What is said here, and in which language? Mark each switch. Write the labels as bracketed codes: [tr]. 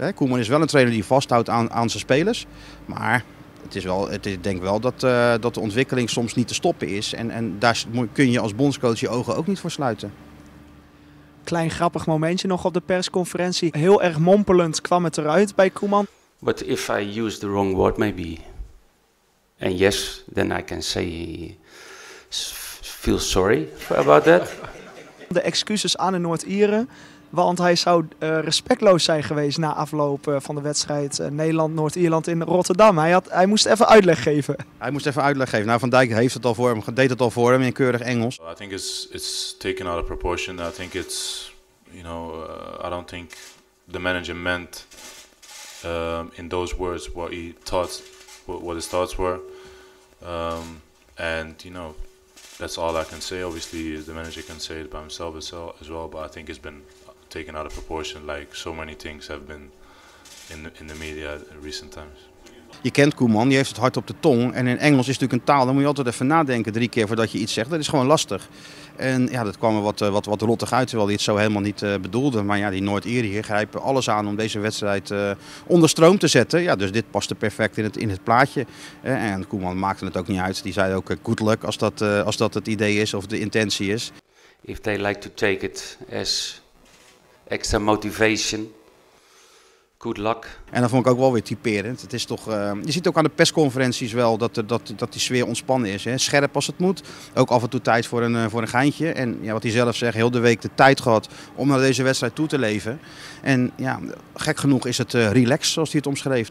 [nl] Koeman is wel een trainer die vasthoudt aan zijn spelers. Maar ik denk wel dat de ontwikkeling soms niet te stoppen is. En daar kun je als bondscoach je ogen ook niet voor sluiten. Klein grappig momentje nog op de persconferentie. Heel erg mompelend kwam het eruit bij Koeman. [en] But if I use the wrong word maybe, and yes, then I can say feel sorry about that. [nl] De excuses aan de Noord-Ieren, want hij zou respectloos zijn geweest na afloop van de wedstrijd Nederland-Noord-Ierland in Rotterdam. Hij moest even uitleg geven. Nou, Van Dijk deed het al voor hem in keurig Engels. [en] I think it's taken out of proportion. I think it's, I don't think the manager meant in those words what he thought, what his thoughts were, and that's all I can say. Obviously, the manager can say it by himself as well, but I think it's been taken out of proportion, like so many things have been in the media in recent times. [nl] Je kent Koeman, die heeft het hart op de tong. En in Engels is natuurlijk een taal, dan moet je altijd even nadenken 3 keer voordat je iets zegt. Dat is gewoon lastig. En ja, dat kwam er wat rottig uit, terwijl hij het zo helemaal niet bedoelde. Maar ja, die Noord-Ieren hier grijpen alles aan om deze wedstrijd onder stroom te zetten. Ja, dus dit paste perfect in het plaatje. En Koeman maakte het ook niet uit. Die zei ook [en] good luck [nl] als dat het idee is of de intentie is. [en] If they like to take it as extra motivation, good luck. [nl] En dat vond ik ook wel weer typerend. Het is toch, je ziet ook aan de persconferenties wel dat die sfeer ontspannen is. Hè. Scherp als het moet. Ook af en toe tijd voor een geintje. En ja, wat hij zelf zegt, heel de week de tijd gehad om naar deze wedstrijd toe te leven. En ja, gek genoeg is het relaxed, zoals hij het omschreef.